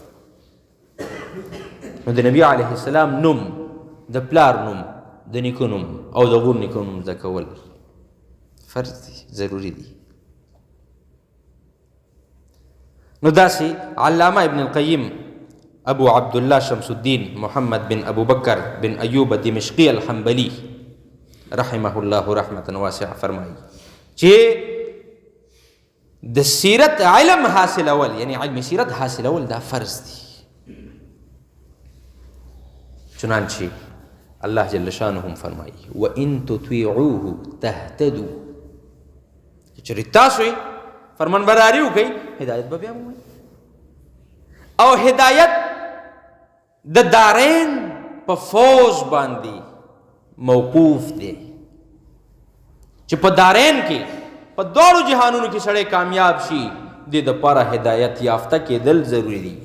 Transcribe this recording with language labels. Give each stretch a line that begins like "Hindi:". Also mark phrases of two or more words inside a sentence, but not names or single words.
Pashto: نو د نبي علیه السلام نوم، د پلار نوم، د نیکه نوم او د غور نیکه نوم زده کول فرض دي، ضروري دي. نو داسې علامه ابن القیم ابو عبدالله شمس الدین محمد بن ابو بکر بن ایوب دمشقی الحنبلی
Arabic: رحمه الله رحمة واسعه
Pashto: فرمایي چې د سیرت علم حاصلول، یعنی علم سیرت حاصلول دا فرض دی. چنانچه الله
Arabic: جل شانهم
Pashto: فرمایي
Arabic: وَإِن تُطِيعُوهُ تَهْتَدُوا،
Pashto: چېرې تاسو یې فرمان برداري وکئ هدایت به بیا ومومئ. او هدایت د دارین په فوز باندې موقوف دی چې په دارین کې په دواړو جهانونو کې سړی کامیاب شي، دې دپاره هدایت یافته کېدل ضروري دي.